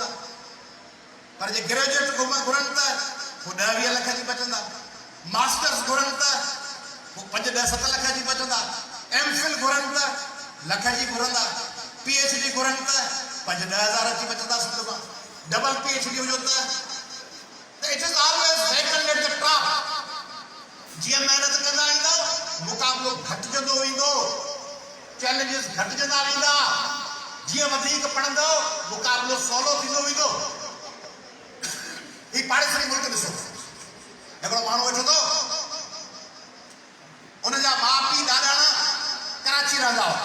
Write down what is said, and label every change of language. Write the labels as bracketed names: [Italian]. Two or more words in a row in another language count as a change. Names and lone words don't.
[Sindhi] पर जे ग्रेजुएट घुरनि त पोइ 10-20 लख जी बचंदा। मास्टर्स घुरनि त पोइ 5-10-7 लख जी बचंदा। MPhil घुरनि त लख जी घुरंदा। PhD घुरनि त 5-10 हज़ार जी बचंदा। [English] डबल PhD [Sindhi] हुजो त [English] It is always vacant at the top. [Sindhi] जीअं महिनत कंदा ईंदो, मुक़ाबलो घटिजंदो वेंदो, चैलेंजिस घटिजंदा वेंदा। जीअं वधीक पढ़ंदो, मुक़ाबलो सवलो थींदो वेंदो। ही पाड़ेसरी मुल्क ॾिसो, हिकिड़ो माण्हू वेठो थो, उनजा माउ पीउ ॾाॾाणा कराची रहंदा हुआ।